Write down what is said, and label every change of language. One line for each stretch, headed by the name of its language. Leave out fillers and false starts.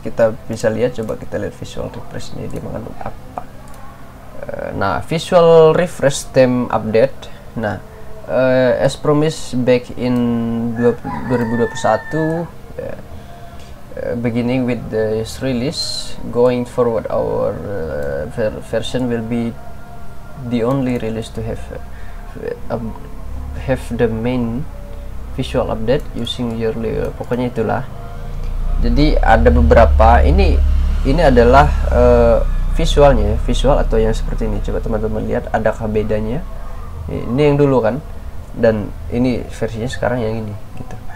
Indonesian: kita bisa lihat, coba kita lihat visual refresh ini dia mengandung apa.
English: Nah, visual refresh theme update. Nah, as promised back in 2021, beginning with this release, going forward our version will be the only release to have the main visual update using yearly,
Indonesian: pokoknya itulah. Jadi ada beberapa, ini adalah visualnya, visual atau yang seperti ini. Coba teman-teman lihat, adakah bedanya? Ini yang dulu kan, dan ini versinya sekarang yang ini gitu.